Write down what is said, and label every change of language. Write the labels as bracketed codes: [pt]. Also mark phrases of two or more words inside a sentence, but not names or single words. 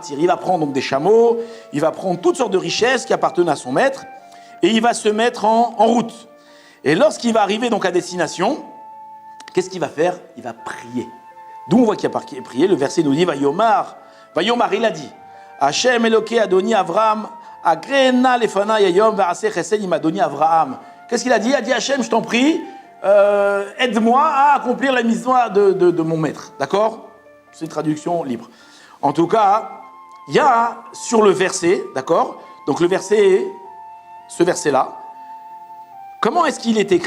[fr] Il va prendre donc des chameaux, il va prendre toutes sortes de richesses qui appartenaient à son maître, et il va se mettre en route. Et lorsqu'il va arriver donc à destination, qu'est-ce qu'il va faire? Il va prier. D'où on voit qu'il a prié, le verset nous dit, Vayomar, il a dit, [he] השם אלוקי אדוני אברהם הקרה נא לפני היום ועשה חסד עם אדוני אברהם. [fr] Qu'est-ce qu'il a dit? Il a dit, Hashem, je t'en prie, aide-moi à accomplir la mission de mon maître. D'accord? C'est une traduction libre. En tout cas, il y a sur le verset, d'accord? Donc le verset, ce verset-là, comment est-ce qu'il est écrit?